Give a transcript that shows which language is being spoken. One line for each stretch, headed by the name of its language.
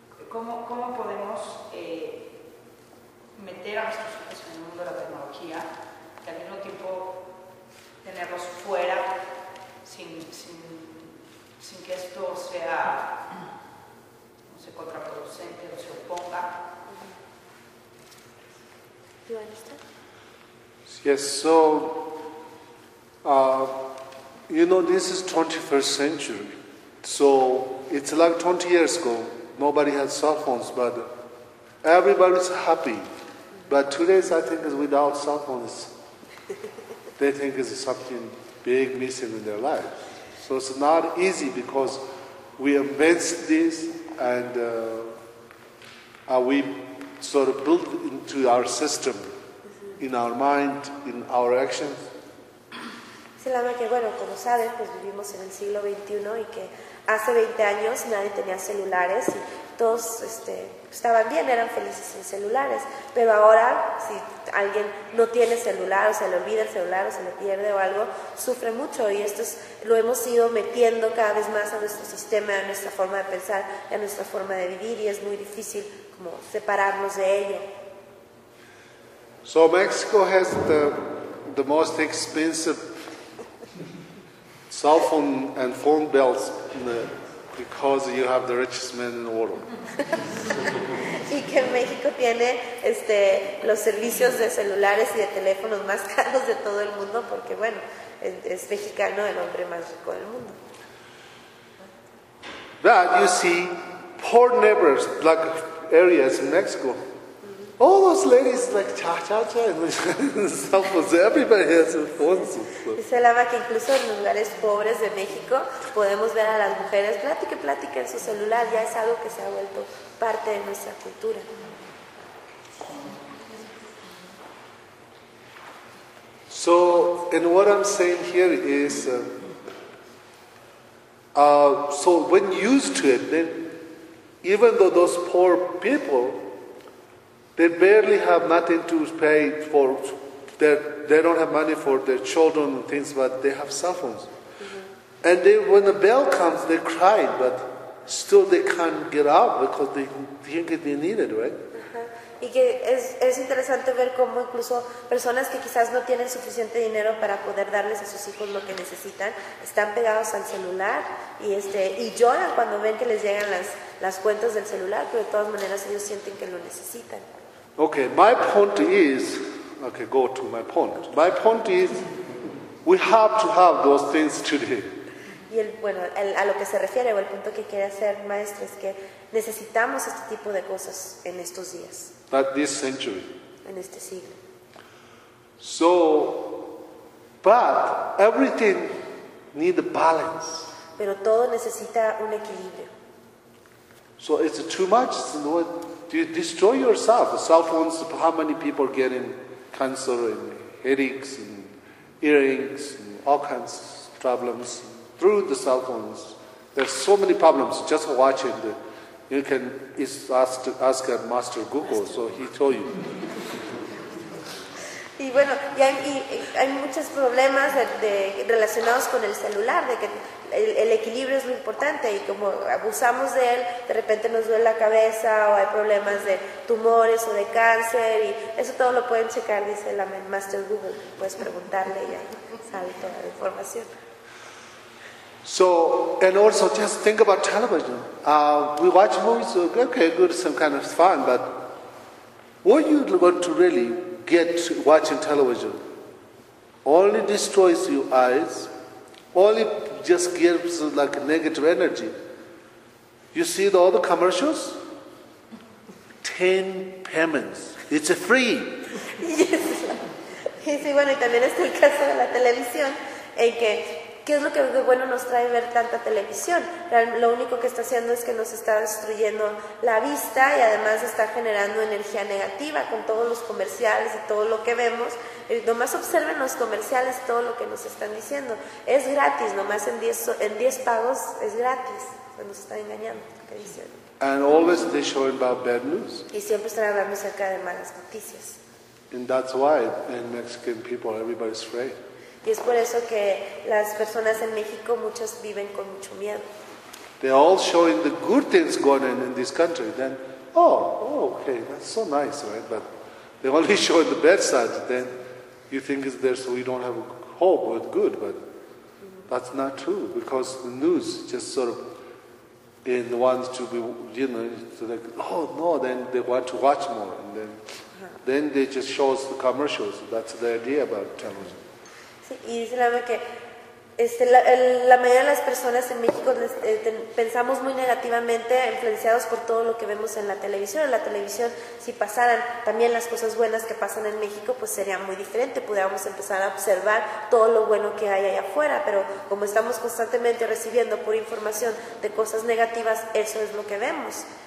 Spanish: ¿Cómo podemos meter a nuestros hijos en el mundo de la tecnología y al mismo tiempo tenerlos fuera sin que esto sea no sé, contraproducente o se oponga?
English: Mm-hmm. You understand? Yes, so you know, this is 21st century. So it's like 20 years ago, nobody had cell phones, but everybody's happy. But today, I think, is without cell phones, they think it's something big missing in their life. So it's not easy because we invented this and we sort of built into our system, in our mind, in our actions.
Spanish: Que bueno, como sabes, pues vivimos en el siglo XXI y que hace 20 años nadie tenía celulares y todos estaban bien, eran felices sin celulares, pero ahora si alguien no tiene celular o se le olvida el celular o se le pierde o algo, sufre mucho y esto es, lo hemos ido metiendo cada vez más a nuestro sistema, a nuestra forma de pensar, a nuestra forma de vivir y es muy difícil como separarnos de ello.
English: So Mexico has the most expensive cell phone and phone bills because you have the richest man in the world.
Spanish: Y que México tiene los servicios de celulares y de teléfonos más caros de todo el mundo porque bueno, es mexicano el hombre más rico del mundo.
English: But you see poor neighbors like areas in Mexico. Mm-hmm. All those ladies like cha cha cha and cell phones. Everybody has a phone.
Spanish: Dice Lama que incluso en lugares pobres de México podemos ver a las mujeres plática y plática en su celular, ya es algo que se ha vuelto parte de nuestra cultura.
English: So, and what I'm saying here is so when used to it, then even though those poor people, they barely have nothing to pay for. They don't have money for their children and things, but they have cell phones. Mm-hmm. And they, when the bell comes, they cry, but still they can't get out because they think they need it, right? Uh-huh.
Spanish: Y que es interesante ver cómo incluso personas que quizás no tienen suficiente dinero para poder darles a sus hijos lo que necesitan, están pegados al celular y lloran cuando ven que les llegan las cuentas del celular, pero de todas maneras ellos sienten que lo necesitan.
English: Okay, my point is, okay, go to my point. My point is, we have to have those things today.
Spanish: Y a lo que se refiere, o el punto que quiere hacer, maestro, es que necesitamos este tipo de cosas en estos días.
English: At this century.
Spanish: En este siglo.
English: So, but everything needs balance.
Spanish: Pero todo necesita un equilibrio.
English: So it's too much, no? You destroy yourself. Cell phones, how many people getting cancer and headaches and earaches and all kinds of problems through the cell phones? There's so many problems. Just watching, you can ask at Master Google, so he told you.
Spanish: Y bueno, y hay muchos problemas de relacionados con el celular, de que el equilibrio es lo importante, y como abusamos de él, de repente nos duele la cabeza, o hay problemas de tumores o de cáncer, y eso todo lo pueden checar, dice la Master Google. Puedes preguntarle y ahí sale toda la información.
English: So, and also just think about television. We watch movies, okay, good, some kind of fun, but what you want to really get watching television only destroys your eyes, only just gives like negative energy. You see all the commercials? 10 payments. It's free. Yes.
Spanish: Y bueno, y también está el caso de la televisión, en que, ¿qué es lo que de bueno nos trae ver tanta televisión? Lo único que está haciendo es que nos está destruyendo la vista, y además está generando energía negativa con todos los comerciales y todo lo que vemos. Nomás observen los comerciales, todo lo que nos están diciendo. Es gratis, nomás en 10 pagos es gratis. Se nos está engañando.
English: And always they show about bad news.
Spanish: Y siempre están hablando acerca de malas noticias.
English: And that's why in Mexican people everybody's afraid.
Spanish: Y es por eso que las personas en México, muchas viven con mucho miedo.
English: They're all showing the good things going on in this country. Then, oh, okay, that's so nice, right? But they only show the bad side. Then you think it's there, so we don't have hope or good. But that's not true, because the news just sort of in wants to be, you know, it's like, oh no, then they want to watch more, and then they just show us the commercials. That's the idea about television.
Spanish: Y dice la mamá que la mayoría de las personas en México pensamos muy negativamente, influenciados por todo lo que vemos en la televisión. En la televisión, si pasaran también las cosas buenas que pasan en México, pues sería muy diferente. Pudiéramos empezar a observar todo lo bueno que hay allá afuera, pero como estamos constantemente recibiendo pura información de cosas negativas, eso es lo que vemos.